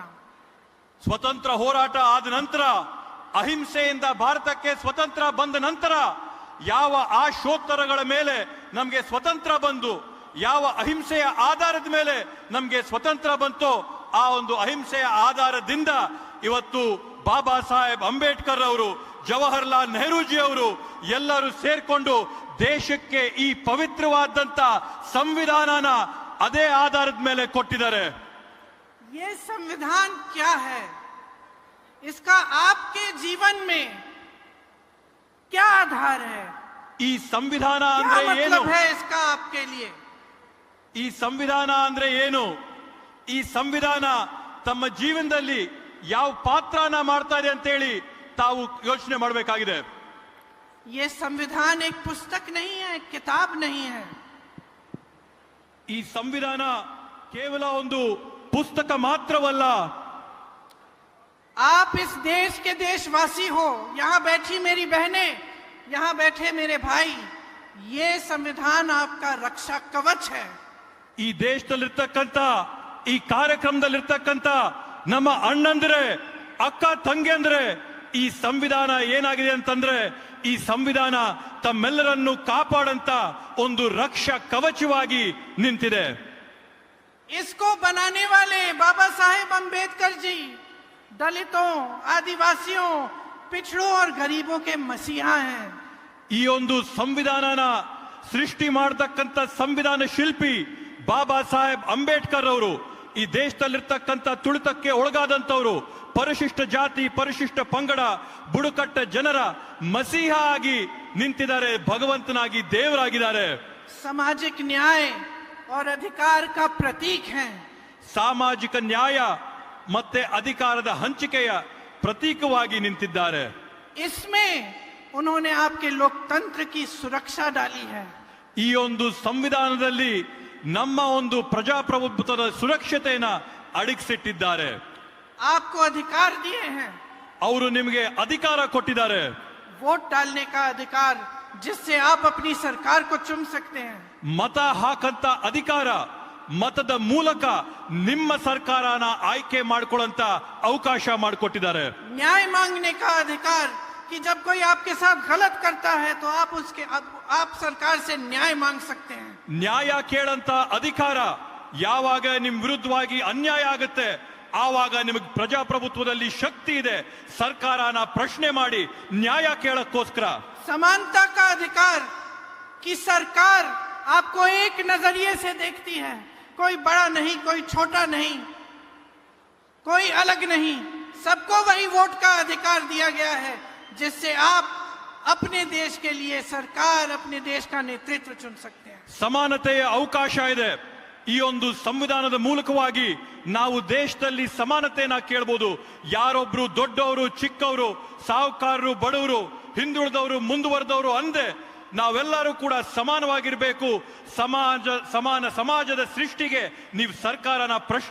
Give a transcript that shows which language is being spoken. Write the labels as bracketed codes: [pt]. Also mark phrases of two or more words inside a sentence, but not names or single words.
[kn] ಸ್ವತಂತ್ರ ಹೋರಾಟ ಆದ ನಂತರ, ಅಹಿಂಸೆಯಿಂದ ಭಾರತಕ್ಕೆ ಸ್ವತಂತ್ರ ಬಂದ ನಂತರ ಯಾವ ಆಶೋತ್ತರಗಳ ಮೇಲೆ ನಮಗೆ ಸ್ವತಂತ್ರ ಬಂದು, ಯಾವ ಅಹಿಂಸೆಯ ಆಧಾರದ ಮೇಲೆ ನಮಗೆ ಸ್ವತಂತ್ರ ಬಂತೋ, ಆ ಒಂದು ಅಹಿಂಸೆಯ ಆಧಾರದಿಂದ ಇವತ್ತು ಬಾಬಾ ಸಾಹೇಬ್ ಅಂಬೇಡ್ಕರ್ ಅವರು, ಜವಾಹರ್ಲಾಲ್ ನೆಹರೂಜಿ ಅವರು ಎಲ್ಲರೂ ಸೇರ್ಕೊಂಡು ದೇಶಕ್ಕೆ ಈ ಪವಿತ್ರವಾದಂತ ಸಂವಿಧಾನನ ಅದೇ ಆಧಾರದ ಮೇಲೆ ಕೊಟ್ಟಿದ್ದಾರೆ. [hi] ये संविधान क्या है, इसका आपके जीवन में क्या आधार है, [kn] ಈ ಸಂವಿಧಾನ [hi] क्या [kn] ಅಂದ್ರೆ ಏನು? [hi] मतलब है इसका आपके लिए? [kn] ಈ ಸಂವಿಧಾನ ಅಂದ್ರೆ ಏನು? ಈ ಸಂವಿಧಾನ ತಮ್ಮ ಜೀವನದಲ್ಲಿ ಯಾವ ಪಾತ್ರನ ಮಾಡ್ತಾ ಇದೆ ಅಂತ ಹೇಳಿ ತಾವು ಯೋಚನೆ ಮಾಡಬೇಕಾಗಿದೆ. [hi] ये संविधान एक पुस्तक नहीं है, किताब नहीं है. [kn] ಈ ಸಂವಿಧಾನ ಕೇವಲ ಒಂದು ಪುಸ್ತಕ ಮಾತ್ರವಲ್ಲ. [hi] आप इस देश के देशवासी हो, यहाँ बैठी मेरी बहनें, यहाँ बैठे मेरे भाई, ये संविधान आपका रक्षा कवच है. [kn] ಈ ದೇಶದಲ್ಲಿರ್ತಕ್ಕಂಥ, ಈ ಕಾರ್ಯಕ್ರಮದಲ್ಲಿರ್ತಕ್ಕಂಥ ನಮ್ಮ ಅಣ್ಣಂದ್ರೆ, ಅಕ್ಕ ತಂಗಿಯಂದ್ರೆ, ಈ ಸಂವಿಧಾನ ಏನಾಗಿದೆ ಅಂತಂದ್ರೆ ಈ ಸಂವಿಧಾನ ತಮ್ಮೆಲ್ಲರನ್ನು ಕಾಪಾಡಂತ ಒಂದು ರಕ್ಷಾ ಕವಚವಾಗಿ ನಿಂತಿದೆ. [hi] इसको बनाने वाले बाबा साहेब अंबेडकर जी दलितों, आदिवासियों, पिछड़ों और गरीबों के मसीहा हैं. [kn] ಈ ಒಂದು ಸಂವಿಧಾನನ ಸೃಷ್ಟಿ ಮಾಡತಕ್ಕಂತ ಸಂವಿಧಾನ ಶಿಲ್ಪಿ ಬಾಬಾ ಸಾಹೇಬ್ ಅಂಬೇಡ್ಕರ್ ಅವರು ಈ ದೇಶದಲ್ಲಿರ್ತಕ್ಕಂಥ ತುಳಿತಕ್ಕೆ ಒಳಗಾದಂತವರು, ಪರಿಶಿಷ್ಟ ಜಾತಿ, ಪರಿಶಿಷ್ಟ ಪಂಗಡ, ಬುಡಕಟ್ಟ ಜನರ ಮಸೀಹ ಆಗಿ ನಿಂತಿದ್ದಾರೆ, ಭಗವಂತನಾಗಿ ದೇವರಾಗಿದ್ದಾರೆ. [hi] सामाजिक न्याय और अधिकार का प्रतीक हैं. [kn] ಸಾಮಾಜಿಕ ನ್ಯಾಯ ಮತ್ತೆ ಅಧಿಕಾರದ ಹಂಚಿಕೆಯ ಪ್ರತೀಕವಾಗಿ ನಿಂತಿದ್ದಾರೆ. [hi] इसमें उन्होंने आपके लोकतंत्र की सुरक्षा डाली है. [kn] ಈ ಒಂದು ಸಂವಿಧಾನದಲ್ಲಿ ನಮ್ಮ ಒಂದು ಪ್ರಜಾಪ್ರಭುತ್ವದ ಸುರಕ್ಷತೆಯನ್ನ ಅಡಗಿಸಿಟ್ಟಿದ್ದಾರೆ. [hi] आपको अधिकार दिए हैं. [kn] ಅವರು ನಿಮಗೆ ಅಧಿಕಾರ ಕೊಟ್ಟಿದ್ದಾರೆ. [hi] वोट डालने का अधिकार, जिससे आप अपनी सरकार को चुन सकते हैं. [kn] ಮತ ಹಾಕಂತ ಅಧಿಕಾರ, ಮತದ ಮೂಲಕ ನಿಮ್ಮ ಸರ್ಕಾರನ ಆಯ್ಕೆ ಮಾಡ್ಕೊಳ್ಳಂತ ಅವಕಾಶ ಮಾಡಿಕೊಟ್ಟಿದ್ದಾರೆ. [hi] न्याय मांगने का अधिकार, कि जब कोई आपके साथ गलत करता है तो आप सरकार से न्याय मांग सकते हैं. [kn] ನ್ಯಾಯ ಕೇಳಂತ ಅಧಿಕಾರ, ಯಾವಾಗ ನಿಮ್ ವಿರುದ್ಧವಾಗಿ ಅನ್ಯಾಯ ಆಗುತ್ತೆ ಆವಾಗ ನಿಮಗೆ ಪ್ರಜಾಪ್ರಭುತ್ವದಲ್ಲಿ ಶಕ್ತಿ ಇದೆ, ಸರ್ಕಾರನ ಪ್ರಶ್ನೆ ಮಾಡಿ ನ್ಯಾಯ ಕೇಳಕ್ಕೋಸ್ಕರ. [hi] समानता का अधिकार, कि सरकार आपको एक नजरिए से देखती है, कोई बड़ा नहीं, कोई छोटा नहीं, कोई अलग नहीं, सबको वही वोट का अधिकार दिया गया है, जिससे आप अपने देश के लिए सरकार, अपने देश का नेतृत्व चुन सकते हैं. [kn] ಸಮಾನತೆಯ ಅವಕಾಶ ಇದೆ. ಈ ಒಂದು ಸಂವಿಧಾನದ ಮೂಲಕವಾಗಿ ನಾವು ದೇಶದಲ್ಲಿ ಸಮಾನತೆಯನ್ನ ಕೇಳಬಹುದು. ಯಾರೊಬ್ರು ದೊಡ್ಡವರು, ಚಿಕ್ಕವರು, ಸಾಹುಕಾರರು, ಬಡವರು, ಹಿಂದುಳಿದವರು, ಮುಂದುವರೆದವರು ಅಂದೆ ನಾವೆಲ್ಲರೂ ಕೂಡ ಸಮಾನವಾಗಿರಬೇಕು. ಸಮಾನ ಸಮಾಜದ ಸೃಷ್ಟಿಗೆ ನೀವು ಸರ್ಕಾರನ ಪ್ರಶ್ನೆ